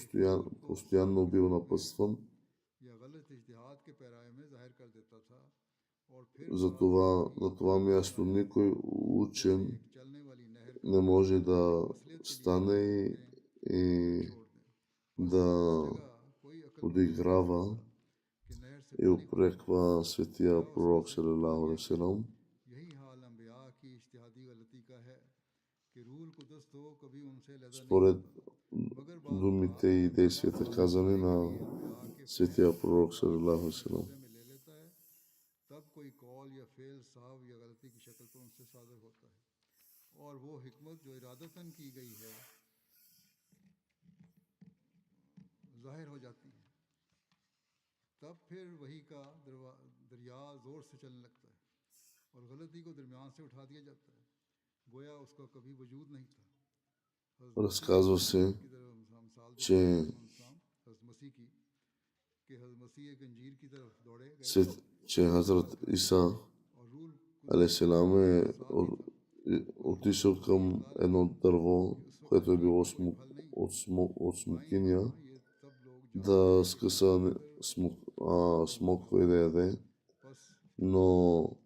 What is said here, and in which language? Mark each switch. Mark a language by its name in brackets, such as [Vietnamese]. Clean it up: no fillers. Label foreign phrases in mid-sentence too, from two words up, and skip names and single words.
[Bulgarian] постоянно бил напътстван Затова на това място никой учен не може да стане и да подиграва и упреква светия пророк [Arabic] صلى الله عليه و سلم. [Bulgarian] Според думите и действията казани на светия пророк [Arabic] صلى الله عليه و سلم. [Urdu] تب کوئی قول یا فعل صاحب یا غلطی کی شکل پر ان سے صادر ہوتا ہے اور وہ حکمت جو ارادتاً کی گئی ہے ظاہر ہو جاتی ہے. تب پھر وحی کا دریا زور سے چلنے لگتا ہے اور غلطی کو درمیان سے اٹھا دیا جاتا ہے، گویا اس کا کبھی وجود نہیں تھا. [Bulgarian] Разказва се, че Хазрат Иса алейхиссалам е отишъл към едно дърво, което е било от смокиня, да скъса смоква и да яде, но